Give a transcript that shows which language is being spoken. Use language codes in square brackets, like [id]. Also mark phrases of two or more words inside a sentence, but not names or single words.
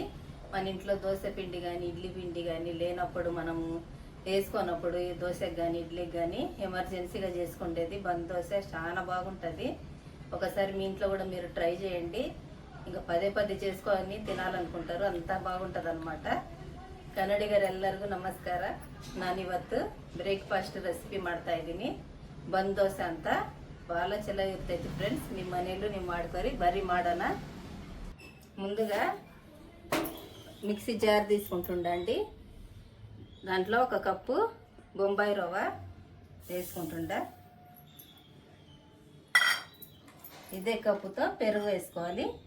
[te] మన ఇంట్లో దోశ పిండి కానీ ఇడ్లీ పిండి కానీ లేనప్పుడు మనము వేసుకున్నప్పుడు దోశకు కానీ ఇడ్లీకి కానీ ఎమర్జెన్సీగా చేసుకుంటేది బంద్ దోశ చాలా బాగుంటుంది. ఒకసారి మీ ఇంట్లో కూడా మీరు ట్రై చేయండి. ఇంకా పదే పదే చేసుకొని తినాలనుకుంటారు, అంతా ಬಾಗುಂಟದ అనమాట. [kn] ಕನ್ನಡಿಗರೆಲ್ಲರಿಗೂ ನಮಸ್ಕಾರ. ನಾನಿವತ್ತು ಬ್ರೇಕ್ಫಾಸ್ಟ್ ರೆಸಿಪಿ ಮಾಡ್ತಾ ಇದ್ದೀನಿ. ಬಂದ್ ದೋಸೆ ಅಂತ ಭಾಳ ಚೆನ್ನಾಗಿರ್ತೈತಿ ಫ್ರೆಂಡ್ಸ್. ನಿಮ್ಮ ಮನೆಯಲ್ಲೂ ನೀವು ಮಾಡ್ಕೊರಿ, ಬರ್ರಿ ಮಾಡೋಣ. [te] ముందుగా మిక్సీ జార్ తీసుకుంటుండండి. దాంట్లో ఒక కప్పు బొంబాయి రవ్వ వేసుకుంటుండ. ఇదే కప్పుతో పెరుగు వేసుకోవాలి.